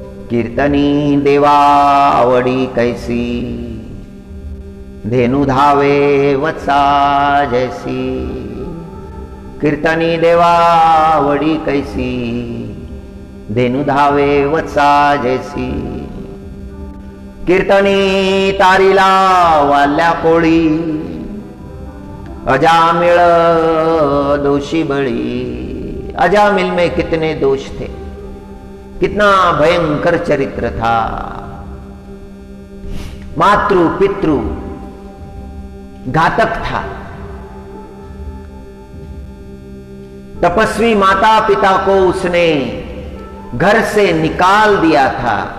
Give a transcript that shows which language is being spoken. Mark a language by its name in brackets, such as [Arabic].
[Marathi] कीर्तनी देवावडी कैसी धेनु धावे वत्सा जैसी। कीर्तनी देवावडी कैसी धेनु धावे वत्सा जैसी। कीर्तनी तारीला वाल्या कोळी अजामिळ दोषी बळी। [Hindi] अजामिल में कितने दोष थे, कितना भयंकर चरित्र था। मातृ पितृ घातक था। तपस्वी माता पिता को उसने घर से निकाल दिया था।